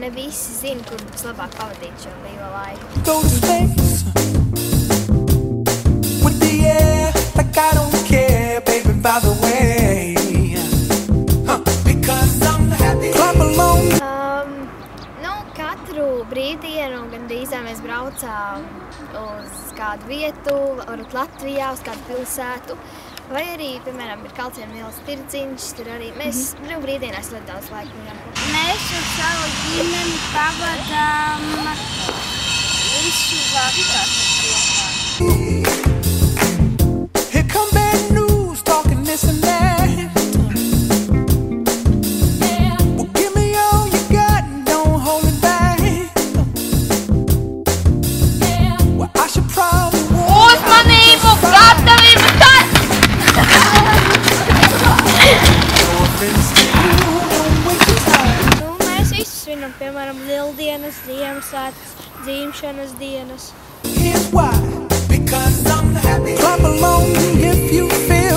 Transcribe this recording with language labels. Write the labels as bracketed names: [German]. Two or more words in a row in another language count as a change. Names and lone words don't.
[Latvian] visi zina, kur vislabāk pavadīt šo brīvo laiku. [English] Go to space with the air like I don't care, baby, by the way. Because I'm happy. Clap along. [Latvian] Katru brīvdienu gandrīz mēs braucām uz kādu vietu, varbūt Latvijā, uz kādu pilsētu. Vai arī, piemēram, ir Kalcienu ielas tirdziņš, tur arī mēs brīvdienās ļoti daudz laika bijām. Mēs ar savu ģimeni pavadām visu vakaru. [English] Here come bad news, talking this and that. Well, give me all you got and don't hold it back. Well, I should probably warn [Latvian] Uzmanību, gatavību, tad! Mēs visi svinam, piemēram, Lieldienas, Ziemassvētkus, dzimšanas dienas. [English] Here's why. Because I'm happy. Clap along if you feel